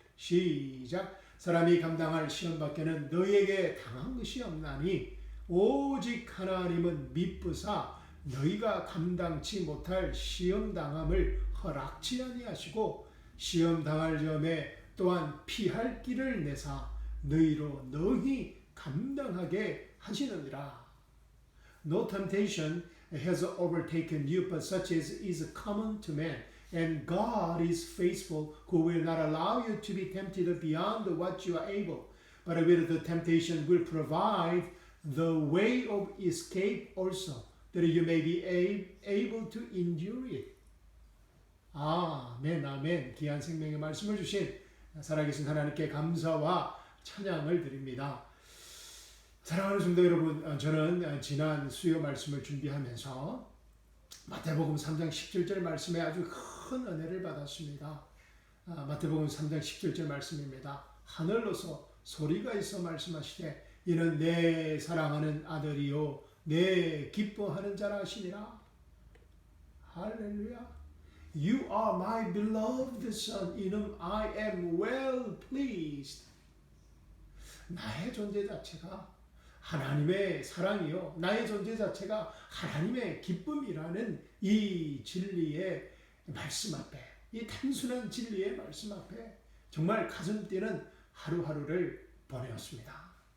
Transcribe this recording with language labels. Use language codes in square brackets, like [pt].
[ko] 시작. 사람이 감당할 시험 밖에는 너희에게 당한 것이 없나니 오직 하나님은 미쁘사 너희가 감당치 못할 시험 당함을 허락치 아니하시고 시험 당할 점에 또한 피할 길을 내사 너희로 능히 감당하게 하시느니라. [en] No temptation has overtaken you, but such as is common to man. And God is faithful, who will not allow you to be tempted beyond what you are able, but with the temptation will provide the way of escape also, that you may be able to endure it. [ko] 아멘, 아멘. 귀한 생명의 말씀을 주신 살아계신 하나님께 감사와 찬양을 드립니다. 사랑하는 성도 여러분, 저는 지난 수요 말씀을 준비하면서 마태복음 3장 17절 말씀에 아주 큰 은혜를 받았습니다. 마태복음 3장 17절 말씀입니다. 하늘로서 소리가 있어 말씀하시되 이는 내 사랑하는 아들이요 내 기뻐하는 자라 하시니라. 할렐루야. [en] You are my beloved son, in whom I am well pleased. [ko] 나의 존재 자체가 하나님의 사랑이요, 나의 존재 자체가 하나님의 기쁨이라는 이 진리의 말씀 앞에, 이 단순한 진리의 말씀 앞에 정말 가슴 뛰는 하루하루를 보내었습니다.